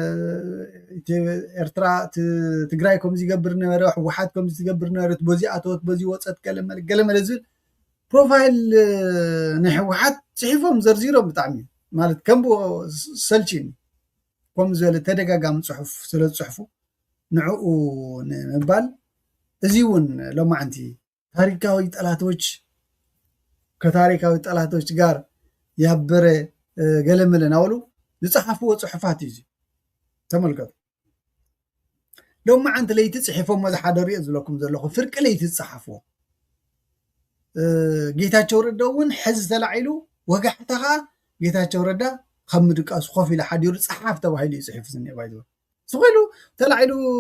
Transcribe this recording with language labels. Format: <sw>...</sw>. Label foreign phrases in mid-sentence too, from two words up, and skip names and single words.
<ti>ኤርትራ ትግራይ ከምዚ ይገብር ነበረ ሕወሓት ከምዚ ትገብር ነበረት በዚ ኣተወት በዚ ወፀት ገለመለ ዝብል ፕሮፋይል ናይ ሕወሓት ፅሒፎም ዘርዚሮም ብጣዕሚ ማለት ከምብኦ ሰልቺኒ ከምዚ ዝበለ ተደጋጋሚ ፅሑፍ ስለ ዝፅሕፉ ንዕኡ ንምባል እዚ እውን ሎማዓንቲ</ti> <am>ታሪካዊ ጠላቶች ከታሪካዊ ጠላቶች ጋር ያበረ</am> <ti>ገለመለ ናበሉ ዝፀሓፍዎ ፅሑፋት እዩ ተመልከቱ ሎማዓንቲ ለይቲ ፅሒፎም ዝሓደ ሪኦ ዘለኩም ዘለኹ ፍርቂ ለይቲ ዝፀሓፍዎ ጌታቸው ረዳ እውን ሕዚ ተላዒሉ ወጋሕታ ከዓ ጌታቸው ረዳ ካብ ምድቃሱ ኮፍ ኢሉ ሓዲሩ ፀሓፍ ተባሂሉ ይፅሒፍ ዝኒአ ባይዘ ስኮይሉ ተላዒሉ</ti>